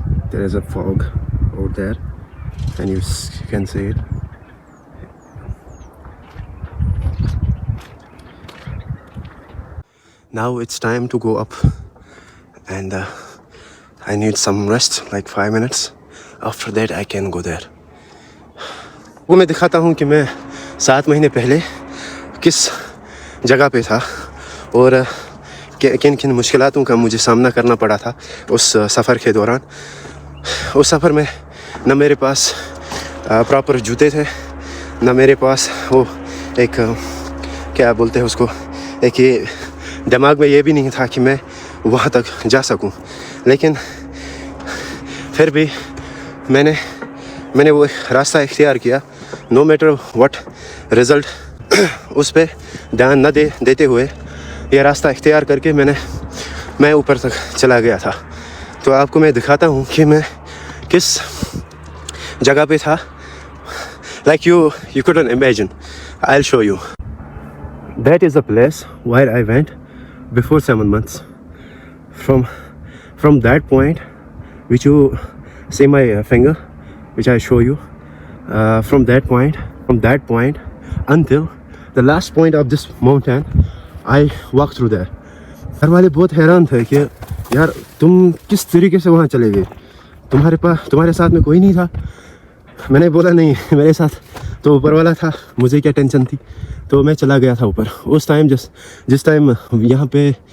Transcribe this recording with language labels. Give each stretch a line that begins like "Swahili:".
English: There is a fog over there, and you can see it. Now it's time to go up, and I need some rest, like 5 minutes. After that I can go there.
Urdu: وہ میں دکھاتا ہوں کہ میں 7 مہینے پہلے کس جگہ پہ تھا اور کن کن مشکلاتوں کا مجھے سامنا کرنا پڑا تھا اس سفر کے دوران۔ اس سفر میں نہ میرے پاس پراپر جوتے تھے، نہ میرے پاس وہ ایک کیا بولتے ہیں اس کو، ایک یہ دماغ میں یہ بھی نہیں تھا کہ میں وہاں تک جا سکوں۔ لیکن پھر بھی میں نے وہ راستہ اختیار کیا،
English: no matter what result,
Urdu: اس پہ دھیان نہ دیتے ہوئے یہ راستہ اختیار کر کے میں اوپر تک چلا گیا تھا۔ تو آپ کو میں دکھاتا ہوں کہ میں کس جگہ پہ تھا،
English: like you couldn't imagine. I'll show you. That is the place where I went before 7 months. From that point, which you see my finger, which I show you, from that point until the last point of this mountain, I walked through there.
Urdu: گھر والے بہت حیران تھے کہ یار تم کس طریقے سے وہاں چلے گئے، تمہارے ساتھ میں کوئی نہیں تھا؟ میں نے بولا نہیں، میرے ساتھ تو اوپر والا تھا، مجھے کیا ٹینشن تھی۔ تو میں چلا گیا تھا اوپر۔ اس ٹائم جس ٹائم یہاں پہ